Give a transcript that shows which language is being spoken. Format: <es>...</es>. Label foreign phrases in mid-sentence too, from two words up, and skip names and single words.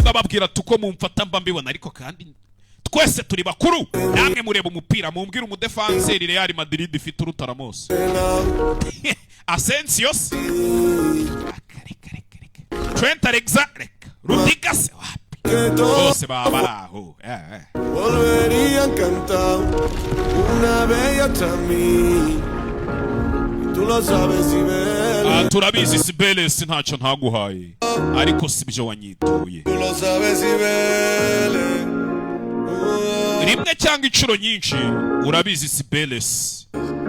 <rw>ndababwira tuko mumfata mba mbibona ariko kandi twese turi bakuru namwe mureba umupira mumbwira umudefanseri Real Madrid ifite uruta Ramos Asensio Trent Alexander Rudiger wapi bose babaraho</rw> <es>volvería a cantar una bella también tú lo sabes Cibeles</es> <rw>turabizi Cibeles ntacyo ntaguhaye ariko sibyo wanyituye</rw> <es>tú lo sabes Cibeles</es> <rw>rimwe cyangwa inshuro nyinshi urabizi Cibeles</rw>